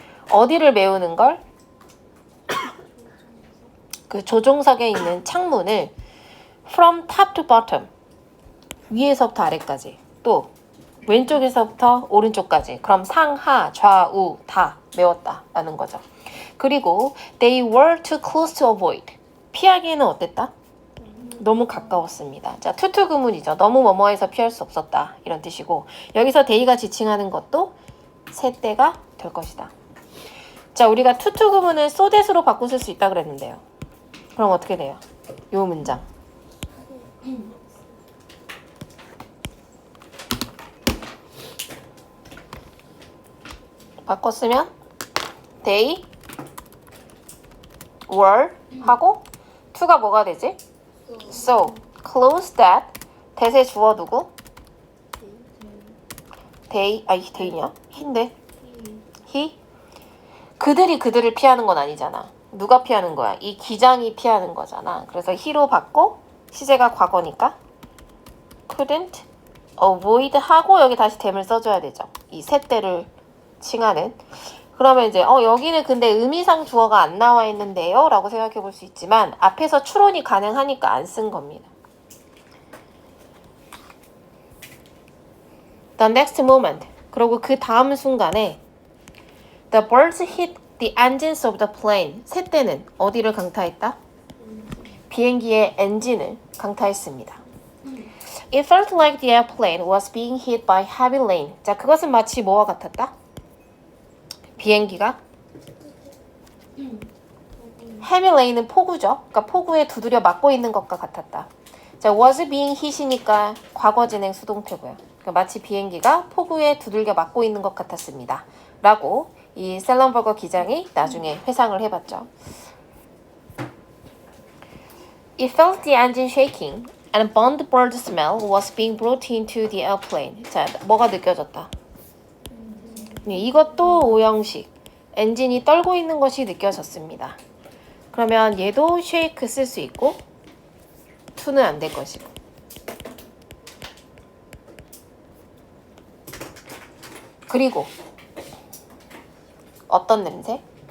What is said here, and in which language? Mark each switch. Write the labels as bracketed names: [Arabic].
[Korean] 어디를 메우는 걸? 그 조종석에 있는 창문을 [English] from top to bottom [Korean] 위에서부터 아래까지 또 왼쪽에서부터 오른쪽까지 그럼 상하 좌우 다 메웠다라는 거죠. 그리고 [English] they were too close to avoid [Korean] 피하기에는 어땠다? 너무 가까웠습니다. 자, 투투구문이죠. 너무 뭐뭐해서 피할 수 없었다 이런 뜻이고 여기서 they가 지칭하는 것도 새 때가 될 것이다. 자, 우리가 투투구문을 so that으로 바꿔 쓸 수 있다 그랬는데요. 그럼 어떻게 돼요? 요 문장 바꿨으면 [English] they were [Korean] 하고 to가 뭐가 되지? [English] so close that [Korean] that에 주어 두고 they냐? he인데 he 그들을 피하는 건 아니잖아. 누가 피하는 거야? 이 기장이 피하는 거잖아. 그래서 he로 바꿔 시제가 과거니까 [English] couldn't avoid [Korean] 하고 여기 다시 them을 써줘야 되죠. 이 새 때를 칭하는. 그러면 이제 여기는 근데 의미상 주어가 안 나와 있는데요 라고 생각해 볼 수 있지만 앞에서 추론이 가능하니까 안 쓴 겁니다. [English] The next moment [Korean] 그리고 그 다음 순간에 [English] The birds hit the engines of the plane [Korean] 새 때는 어디를 강타했다? 비행기의 엔진을 강타했습니다. [English] It felt like the airplane was being hit by heavy rain. [Korean] 자, 그것은 마치 뭐와 같았다? 비행기가 [English] heavy rain [Korean] 은 폭우죠. 그러니까 폭우에 두드려 맞고 있는 것과 같았다. 자, [English] was being hit [Korean] 이니까 과거 진행 수동태고요. 그러니까 마치 비행기가 폭우에 두들겨 맞고 있는 것 같았습니다. 라고 이 셀런버거 기장이 나중에 회상을 해봤죠. [English] It felt the engine shaking and burnt bird smell was being brought into the airplane. [Korean] 자, 뭐가 느껴졌다? 이것도 오형식. 엔진이 떨고 있는 것이 느껴졌습니다. 그러면 얘도 shake 쓸 수 있고 to는 안 될 것이고. 그리고 어떤 냄새?